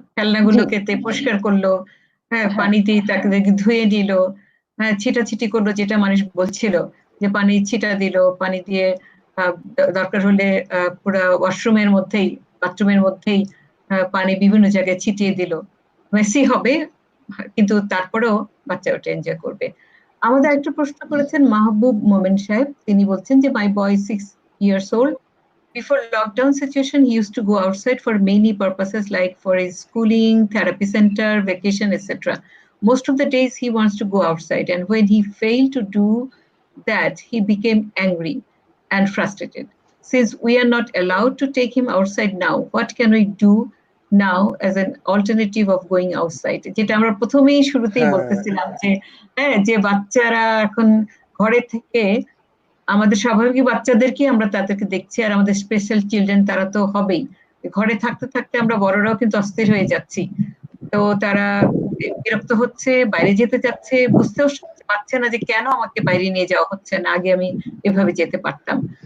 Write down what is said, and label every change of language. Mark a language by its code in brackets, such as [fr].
[bn] খেলনাগুলোকে পরিষ্কার করলো, হ্যাঁ, পানি দিয়ে তাকে ধুয়ে দিল, হ্যাঁ, ছিটাছিটি করলো, যেটা মানুষ বলছিল যে পানি ছিটা দিল, পানি দিয়ে দরকার হলে পুরো ওয়াশরুমের মধ্যেই, বাথরুমের মধ্যেই পানি বিভিন্ন জায়গায় ছিটিয়ে দিল। মেসি হবে কিন্তু তারপরেও বাচ্চা ওটা এনজয় করবে। আমাদের একটা প্রশ্ন করেছেন মাহবুব মোমেন সাহেব, তিনি বলছেন যে [en] My boy 6 years old. Before lockdown situation, he used to go outside for many purposes, like for his schooling, therapy center, vacation, etc. Most of the days he wants to go outside, and when he failed to do that, he became angry and frustrated. Since we are not allowed to take him outside now, what can we do now as an alternative of going outside? [bn] যেটা আমরা প্রথমেই শুরুতেই বলতেছিলাম যে হ্যাঁ, যে বাচ্চারা এখন ঘরে থেকে আমাদের স্বাভাবিক বাচ্চাদেরকে আমরা তাদেরকে দেখছি, আর আমাদের স্পেশাল চিলড্রেন তারা তো হবেই। ঘরে থাকতে থাকতে আমরা বড়রাও কিন্তু অস্থির হয়ে যাচ্ছি। তো তারা বিরক্ত হচ্ছে, বাইরে যেতে চাচ্ছে, বুঝতেও পারছে না যে কেন আমাকে বাইরে নিয়ে যাওয়া হচ্ছে না, আগে আমি এভাবে যেতে পারতাম।